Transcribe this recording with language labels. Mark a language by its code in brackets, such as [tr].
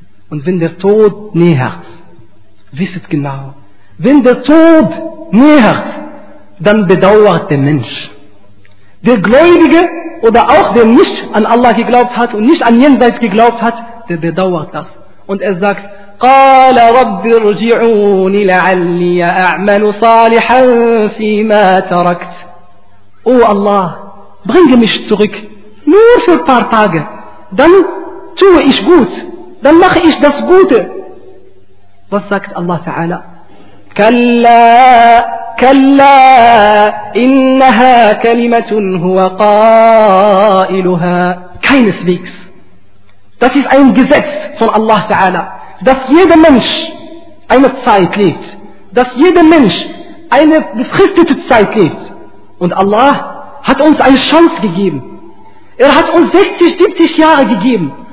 [de] Und wenn der Tod nähert, wisset genau, wenn der Tod nähert, dann bedauert der Mensch. Der Gläubige oder auch der nicht an Allah geglaubt hat und nicht an Jenseits geglaubt hat, der bedauert das. Und er sagt, [ar] قال رب ارجعون لعلي اعمل صالحا فيما تركت. [de] O Allah, bringe mich zurück, nur für ein paar Tage, dann tue ich gut, dann mache ich das Gute. Was sagt Allah Ta'ala? [ar] كلا كلا إنها كلمة هو قائلها. [de] Keineswegs. Das ist ein Gesetz von Allah Ta'ala, dass jeder Mensch eine Zeit lebt, dass jeder Mensch eine befristete Zeit lebt. Und Allah hat uns eine Chance gegeben. Er hat uns 60, 70 Jahre gegeben.